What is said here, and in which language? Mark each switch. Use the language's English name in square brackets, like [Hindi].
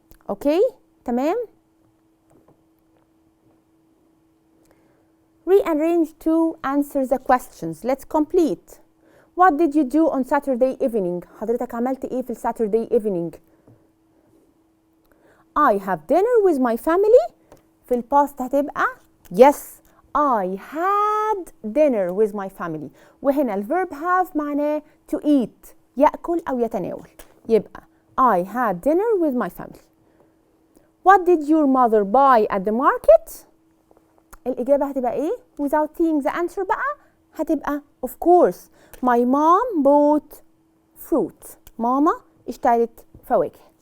[Arabic] اوكي؟ تمام؟ [English] Rearrange to answer the questions. Let's complete. What did you do on Saturday evening؟ [Arabic] حضرتك عملت ايه في [English] Saturday evening؟ I have dinner with my family. [Arabic] في الباست هتبقى [English] yes I had dinner with my family. [Arabic] وهنا الverb have معناه [English] to eat [Arabic] يأكل أو يتناول. [English] يبقى I had dinner with my family. What did your mother buy at the market؟ [Arabic] الإجابة هتبقى إيه؟ [English] without seeing the answer [Arabic] بقى هتبقى [English] of course my mom bought fruit. [Arabic] ماما اشترت فواكه.